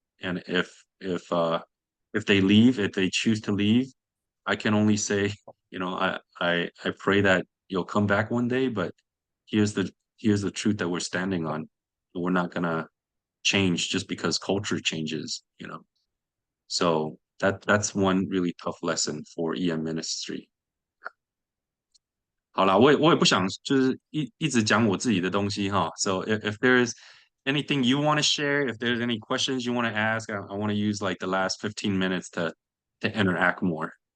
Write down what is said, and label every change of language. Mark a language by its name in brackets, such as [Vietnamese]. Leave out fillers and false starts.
[English] And if they leave, if they choose to leave, I can only say, I pray that you'll come back one day, but here's the truth that we're standing on. We're not gonna change just because culture changes, So that's one really tough lesson for EM ministry. [Chinese] 好啦，我也不想就是一直讲我自己的东西哈。 [English] So if there's anything you want to share, if there's any questions you want to ask, I want to use like the last 15 minutes to interact more.